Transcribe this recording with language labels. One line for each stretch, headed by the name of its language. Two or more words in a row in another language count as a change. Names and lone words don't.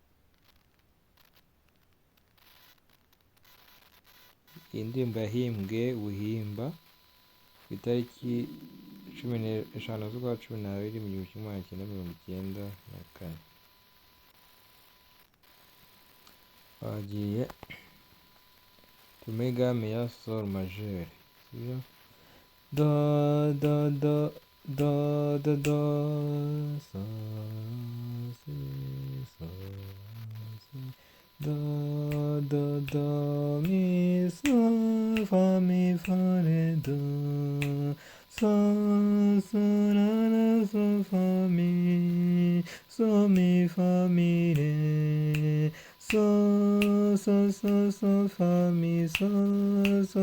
Kinyarwanda: Iyi ndirimbo yahimbwe Buhimba ku itariki 15 z'ukwa 12 mu 1994. Bagiye muri game ya sol majeur, do do do do do do so si so si do do do mi so fa mi fa re do so so la la so fa mi fa mi re so so so so fa mi so so